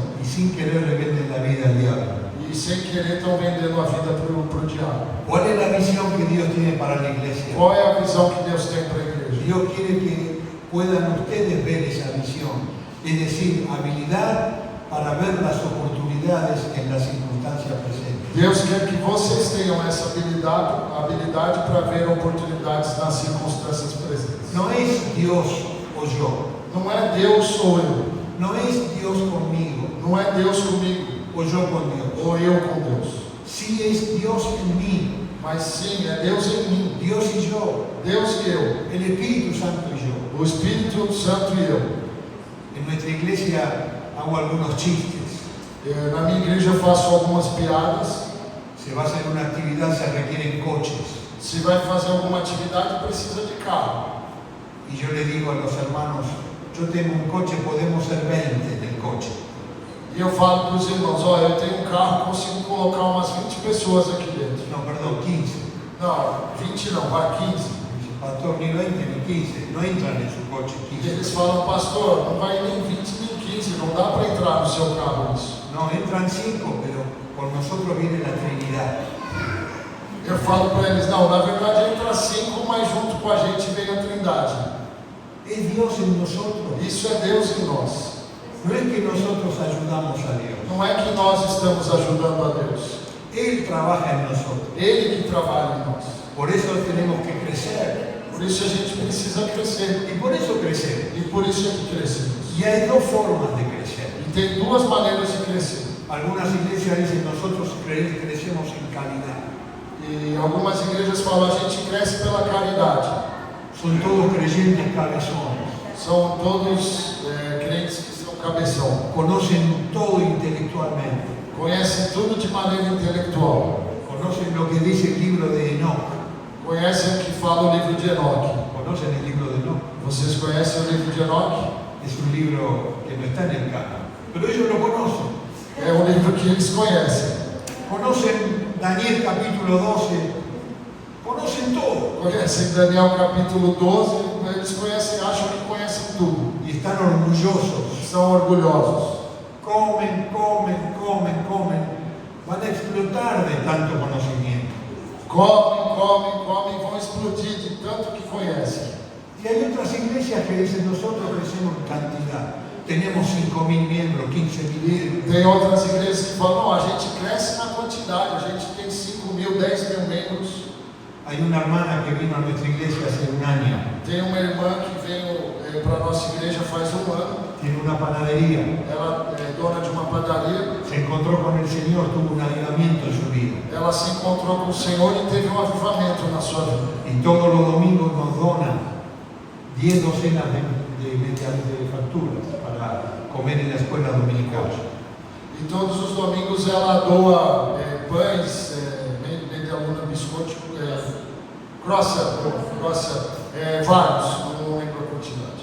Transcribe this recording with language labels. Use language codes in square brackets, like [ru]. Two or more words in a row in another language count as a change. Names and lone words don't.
[es] y sin querer le venden la vida al diablo. [pt] E sem querer estão vendendo a vida pro diabo. [es] ¿Cuál es la visión que Dios tiene para la iglesia? [pt] Qual é a visão que Deus tem para a igreja? [es] Dios quiere que puedan ustedes ver esa visión, es decir, habilidad para ver las oportunidades en las circunstancias presentes. [pt] Deus quer que vocês tenham essa habilidade para ver oportunidades nas circunstâncias presentes. [es] No es Dios o yo, [pt] Não é Deus ou eu. [es] no es Dios conmigo [pt] Não é Deus comigo [es] o yo con Dios. [pt] ou eu com Deus. [es] Sí es Dios en mí [pt] mas sim, é Deus em mim, [es] Dios y yo, [pt] Deus e eu, [es] el Espíritu Santo y yo. [pt] o Espírito Santo e eu. [es] En nuestra iglesia hago algunos chistes. [pt] Na minha igreja eu faço algumas piadas. [es] Se va a hacer una actividad se requieren coches. [pt] Se vai fazer alguma atividade, precisa de carro. [es] Y yo le digo a los hermanos, yo tengo un coche, podemos ser 20 en el coche. [pt] E eu falo para os irmãos, olha, eu tenho um carro, consigo colocar umas 20 pessoas aqui dentro. [es] No, perdón, 15. [pt] Não, 20 não, vai 15. [es] Dice, pastor, ni 20 ni 15, no entran en su coche [pt] E 15. eles falam, pastor, não vai nem 20 nem 15, não dá para entrar no seu carro isso. [es] No, entran 5, pero con nosotros viene la Trinidad. [pt] Eu falo para eles, não, na verdade entra 5, mas junto com a gente vem a Trindade. [es] Es Dios en nosotros. [pt] Isso é Deus em nós. [es] No es que nosotros ayudamos a Dios. [pt] Não é que nós estamos ajudando a Deus. [es] Él trabaja en nosotros. [pt] Ele que trabalha em nós. [es] Por eso tenemos que crecer. [pt] Por isso a gente precisa crescer. [es] Y por eso crecemos. [pt] E por isso é que crescemos. [es] Y hay dos formas de crecer. [pt] E tem duas maneiras de crescer. [es] Algunas iglesias dicen nosotros crecemos en calidad. [pt] E algumas igrejas falam, a gente cresce pela caridade. [es] Son todos creyentes cabezones. [pt] São todos crentes que são cabeção. [es] Conocen todo intelectualmente. [pt] Conhecem tudo de maneira intelectual. [es] Conocen lo que dice el libro de Enoch. [pt] Conhecem o que fala o livro de Enoque. [es] ¿Conocen el libro de Enoch? [pt] Vocês conhecem o livro de Enoque? [es] Es un libro que no está en el canon. Pero ellos lo conocen. [pt] É um livro que eles conhecem. [es] Conocen Daniel capítulo 12. Conocen todo. [pt] Conhecem Daniel capítulo 12, eles conhecem, acham que conhecem tudo. [es] Y están orgullosos. [pt] São orgulhosos. [es] Comen. Van a explotar de tanto conocimiento. [pt] Comem, vão explodir de tanto que conhecem. [es] Y hay otras iglesias que dicen nosotros crecemos en cantidad. Tenemos 5.000 miembros, 15.000 miembros. [pt] Tem outras igrejas que falam, não, a gente cresce na quantidade, a gente tem 5.000, 10.000 membros. [es] Hay una hermana que vino a nuestra iglesia hace un año. [pt] Tem uma irmã que veio para a nossa igreja faz um ano. [es] Tiene una panadería. [pt] Ela é dona de uma padaria. [es] Se encontró con el Señor, tuvo un avivamiento en su vida. [pt] Ela se encontrou com o Senhor e teve um avivamento na sua vida. [es] Y todos los domingos nos dona 10 docenas de facturas para comer en la escuela dominical. [pt] E todos os domingos ela doa pães, meia luna, biscoito, croissant, vários, não lembro a quantidade.